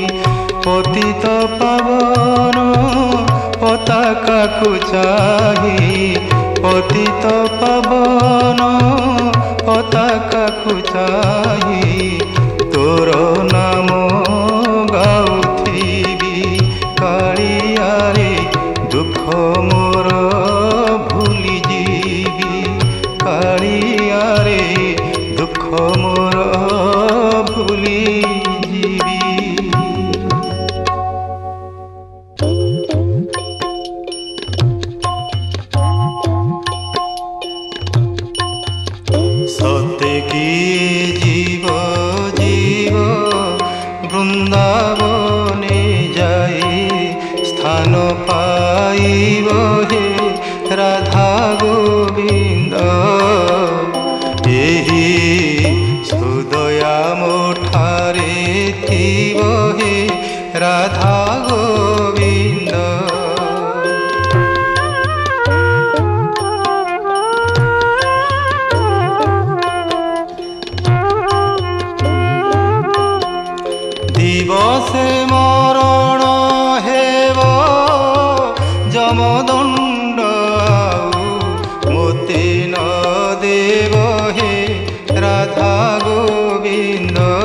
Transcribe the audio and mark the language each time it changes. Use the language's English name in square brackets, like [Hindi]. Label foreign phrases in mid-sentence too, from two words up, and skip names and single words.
[Odia] ପତିତ ପାବନ ପତାକାକୁ ଚାହିଁ, ପତିତ ପାବନ ପତାକାକୁ ଚାହିଁ, ତୋର ନାମ ଗାଉଥିବି କାଳିଆରେ ଦୁଃଖ ମୋର ଭୁଲିଯିବି, କାଳିଆରେ ଦୁଃଖ ମୋର ଭୁଲିଯିବି। [Bangla] সতে কি জীব জীব বৃন্দাবনে যাই, স্থান পাইব হে রাধা গোবিন্দ। [Odia] ଏହି ସୁଦୟା ମୋଠାରେ ଥିବ ହେ ରାଧା ଗୋବିନ୍ଦ। ଦିବସେ ମରଣ ହେବ ଯମଦଣ୍ଡ, ଆଉ ମୋତେ ନ ଦେବ ହେ ରାଧା ଗୋବିନ୍ଦ।